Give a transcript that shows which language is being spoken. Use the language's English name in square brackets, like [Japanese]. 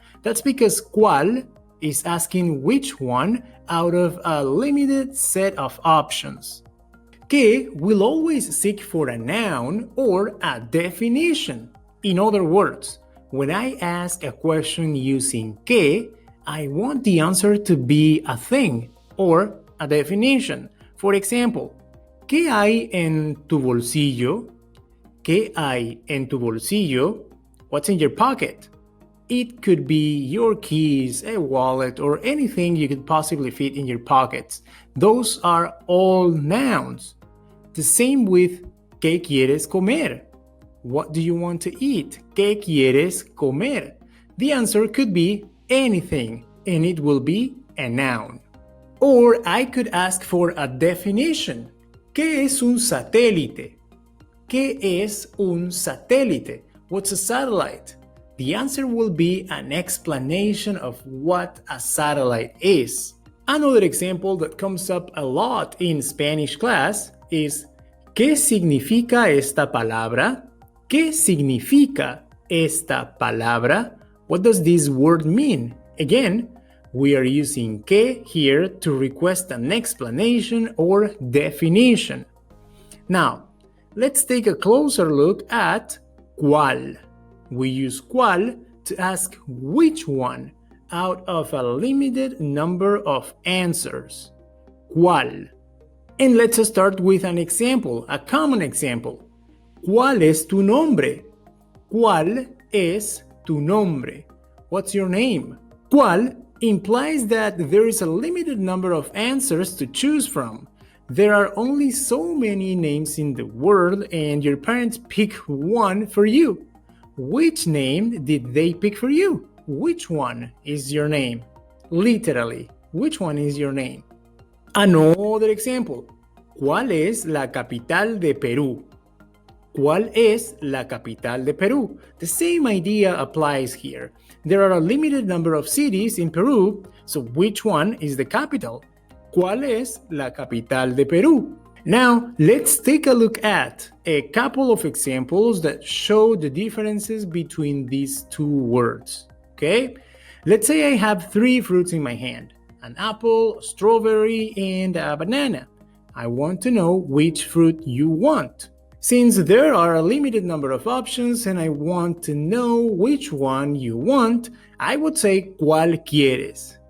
[English] That's because cuál is asking which one out of a limited set of options. Que will always seek for a noun or a definition. In other words, when I ask a question using que, I want the answer to be a thing or a definition. For example, [Spanish] ¿qué hay en tu bolsillo? ¿Qué hay en tu bolsillo? [English] What's in your pocket? It could be your keys, a wallet, or anything you could possibly fit in your pockets. Those are all nouns. The same with [Spanish] ¿qué quieres comer? [English] What do you want to eat? [Spanish] ¿Qué quieres comer? [English] The answer could be anything, and it will be a noun. Or I could ask for a definition. [Spanish] ¿Qué es un satélite? ¿Qué es un satélite? [English] What's a satellite? The answer will be an explanation of what a satellite is. Another example that comes up a lot in Spanish class is [Spanish] ¿qué significa esta palabra? ¿Qué significa esta palabra? [English] What does this word mean? Again, we are using que here to request an explanation or definition. Now, let's take a closer look at cuál. We use cuál to ask which one out of a limited number of answers. ¿Cuál? And let's start with an example, a common example. [Spanish] ¿Cuál es tu nombre? ¿Cuál es tu nombre? [English] What's your name? ¿Cuál implies that there is a limited number of answers to choose from. There are only so many names in the world and your parents pick one for you. Which name did they pick for you? Which one is your name? Literally, which one is your name? Another example. [Spanish] ¿Cuál es la capital de Perú? ¿Cuál es la capital de Perú? [English] The same idea applies here. There are a limited number of cities in Peru, so which one is the capital? [Spanish] ¿Cuál es la capital de Perú? [English] Now, let's take a look at a couple of examples that show the differences between these two words. Okay? Let's say I have three fruits in my hand, an apple, a strawberry, and a banana. I want to know which fruit you want. Since there are a limited number of options and I want to know which one you want, I would say [Spanish] ¿cuál quieres?